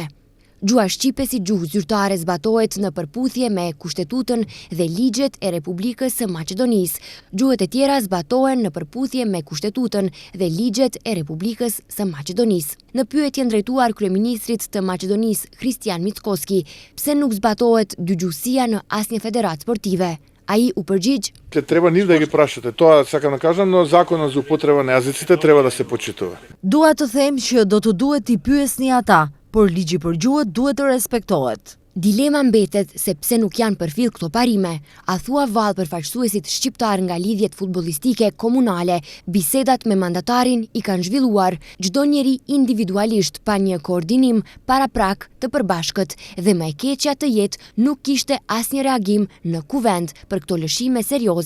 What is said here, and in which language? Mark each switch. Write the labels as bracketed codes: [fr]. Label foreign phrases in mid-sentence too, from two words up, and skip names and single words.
[sq] Gjuha shqipe si gjuhë zyrtare zbatohet në përputhje me Kushtetutën dhe ligjet e Republikës së Maqedonisë. Gjuhët e tjera zbatohen në përputhje me Kushtetutën dhe ligjet e Republikës së Maqedonisë. Në pyetjen drejtuar kryeministrit të Maqedonisë Kristian Mickoski, pse nuk zbatohet dygjuesia në asnjë federatë sportive, ai u përgjigj: [mk] Треба њих да ги прашате. Тоа сакам да кажам, но законот за употреба на јазиците треба да се почитува. [sq] Dua të them që do të duhet t'i pyesni ata, por ligji për gjuhët duhet të respektohet. Dilema mbetet se pse nuk janë përfill këto parime. A thua vallë përfaqësuesit shqiptar nga lidhjet futbollistike komunale, bisedat me mandatarin i kanë zhvilluar, çdo njeri individualisht pa një koordinim paraprak të përbashkët dhe më e keqja të jetë nuk kishte asnjë reagim në kuvend për këto lëshime serioze.